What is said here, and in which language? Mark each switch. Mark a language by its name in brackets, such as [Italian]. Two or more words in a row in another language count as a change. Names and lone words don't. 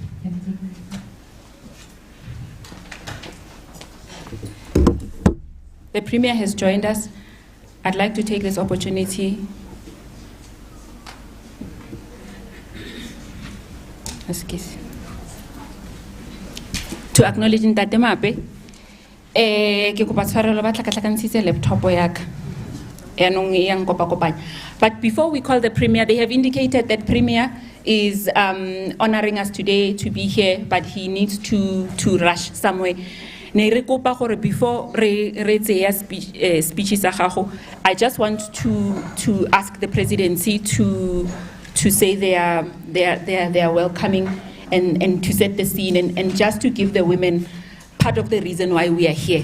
[English] The Premier has joined us. I'd like to take this opportunity to acknowledge Ntate Mape. [Tswana] Ke kopa tshwarelo ba tlhakatlhakantshitse laptop ya ka. [English] But before we call the Premier, they have indicated that Premier is honoring us today to be here, but he needs to rush somewhere. Before speeches, I just want to ask the presidency to say they are welcoming and to set the scene and just to give the women part of the reason why we are here.